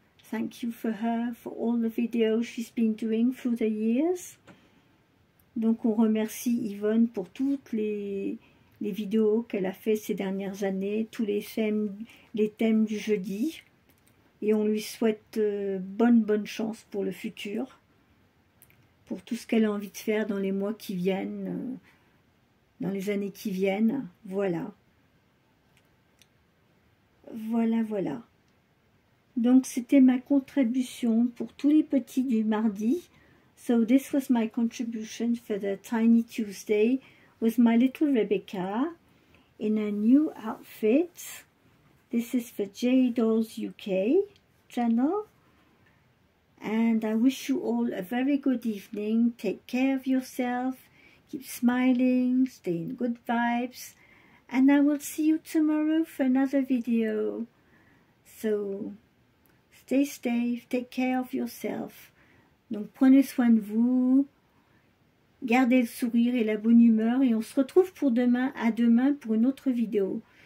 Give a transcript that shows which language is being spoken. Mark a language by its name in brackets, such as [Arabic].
[English] thank you for her, for all the videos she's been doing through the years. [French] Donc on remercie Yvonne pour toutes les vidéos qu'elle a fait ces dernières années, tous les thèmes du jeudi. Et on lui souhaite bonne chance pour le futur, pour tout ce qu'elle a envie de faire dans les mois qui viennent, dans les années qui viennent. Voilà. Voilà. Donc c'était ma contribution pour tous les petits du mardi. [English] So this was my contribution for the Tiny Tuesday with my little Rebecca in a new outfit. This is for J Dolls UK channel. And I wish you all a very good evening. Take care of yourself. Keep smiling. Stay in good vibes. And I will see you tomorrow for another video. So, stay safe. Take care of yourself. [French] Donc, prenez soin de vous. Gardez le sourire et la bonne humeur. Et on se retrouve pour demain, à demain pour une autre vidéo.